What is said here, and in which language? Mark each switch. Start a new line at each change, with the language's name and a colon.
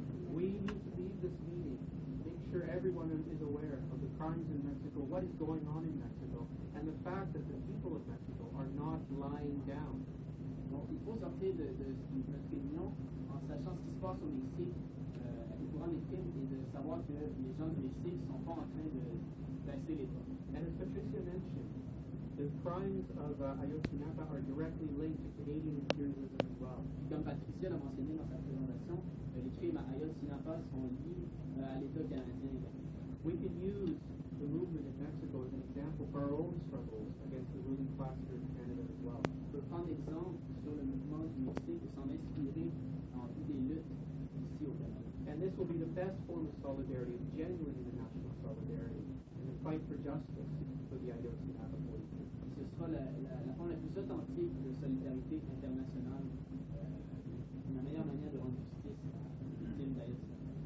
English: We need to leave this meeting, make sure everyone is aware of the crimes in Mexico, what is going on in Mexico, and the fact that the people of Mexico are not lying down.
French: Donc il faut sortir de notre réunion en sachant ce qui se passe au Mexique, au courant des crimes, et de savoir que les gens du Mexique ne sont pas en train de baisser les bras.
English: And as Patricia mentioned, the crimes of Ayotzinapa are directly linked to Canadian imperialism as well.
French: Puis comme Patricia l'a mentionné dans sa présentation, les crimes à Ayotzinapa sont liés à l'État canadien.
English: We can use the movement in Mexico as an example for our own struggles against the ruling class here in Canada as well.
French: On peut prendre exemple sur le mouvement du Mexique et s'en inspirer dans toutes les luttes ici au Canada.
English: And this will be the best form of solidarity, of genuine international solidarity, in the fight for justice for the Ayotzinapa 42.
French: Ce sera la forme la plus authentique de solidarité internationale, la meilleure manière de rendre justice aux victimes d'Ayotzinapa.